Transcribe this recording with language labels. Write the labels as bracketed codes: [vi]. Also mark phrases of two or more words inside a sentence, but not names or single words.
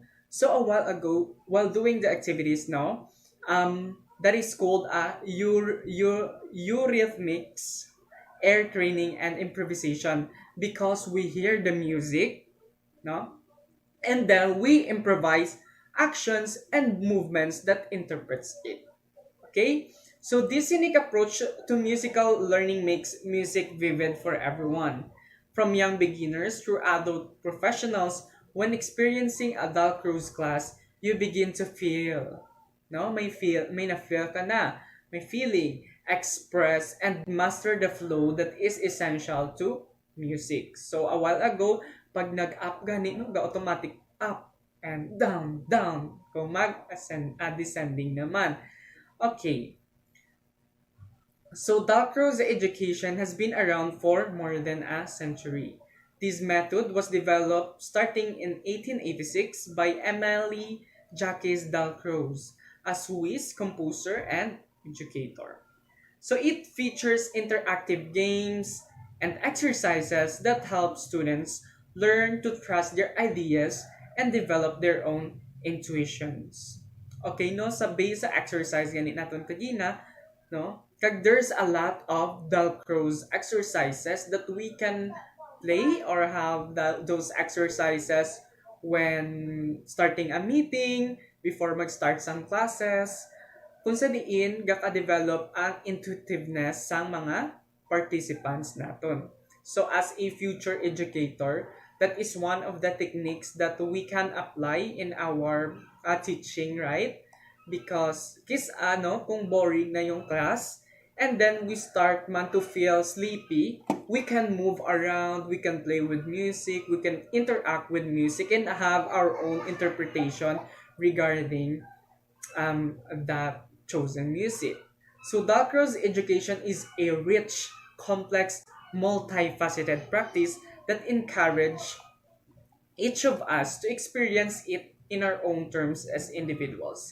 [en] So a while ago, while doing the activities now, that is called eurythmics, air training, and improvisation, because we hear the music, no, and then we improvise actions and movements that interprets it. Okay, so this unique approach to musical learning makes music vivid for everyone, from young beginners through adult professionals. When experiencing a Dalcroze class, you begin to feel, no, [hil] may na-feel ka na, [en] may feeling, express, and master the flow that is essential to music. So a while ago, [hil] pag nag-up gani, no, [en] automatic up and down, down. [hil] Kung descending naman. [en] Okay, so Dalcroze education has been around for more than a century. This method was developed starting in 1886 by Emily Jacques Dalcroze, a Swiss composer and educator. So it features interactive games and exercises that help students learn to trust their ideas and develop their own intuitions. [hil] Okay, no, sa base sa exercise ganit naton kagina, no? [en] Kag there's a lot of Dalcroze exercises that we can play or have those exercises when starting a meeting, before [hil] mag-start sang classes, kung sa diin gaka-develop ang intuitiveness sang mga participants naton. [en] So as a future educator, that is one of the techniques that we can apply in our teaching, right? Because [hil] kung boring na yung class [en] and then we start man to feel sleepy, we can move around, we can play with music, we can interact with music and have our own interpretation regarding that chosen music. So Dalcroze education is a rich, complex, multifaceted practice that encourage each of us to experience it in our own terms as individuals.